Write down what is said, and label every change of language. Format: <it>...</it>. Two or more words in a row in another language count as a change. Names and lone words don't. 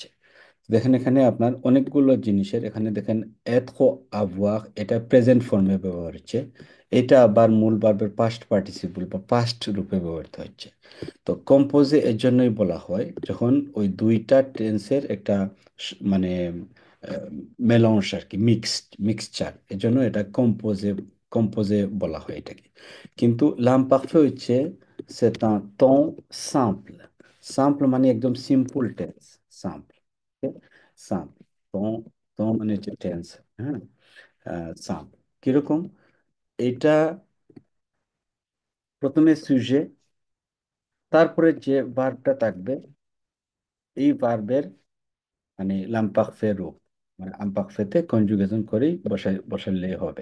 <bn>দেখেন এখানে আপনার অনেকগুলো জিনিসের, এখানে দেখেন এতকো avoir এটা</bn> <en>present form-এ</en> <bn>ব্যবহার হচ্ছে, এটা আবার মূল ভার্বের</bn> <en>past participle</en> <bn>বা পাস্ট রূপে ব্যবহৃত হচ্ছে। তো কম্পোজে এর জন্যই বলা হয় যখন ওই দুইটা টেন্সের একটা মানে মেলাংস আর কি, মিক্সচার, এর জন্য এটা কম্পোজে কম্পোজে বলা হয় এটাকে।</bn> <fr>কিন্তু l'imparfait হচ্ছে c'est un temps simple।</fr> <bn>simple মানে একদম</bn> <en>simple tense,</en> <fr>simple, simple temps, temps মানে হচ্ছে টেন্স।</fr> <bn>হ্যাঁ, simple কিরকম, এটা প্রথমে সুজে, তারপরে যে ভার্বটা থাকবে এই ভার্বের মানে লাম্পাকফে রূপ, মানে আম্পাকফেতে কনজুগেশন করেই বসালে হবে।</bn>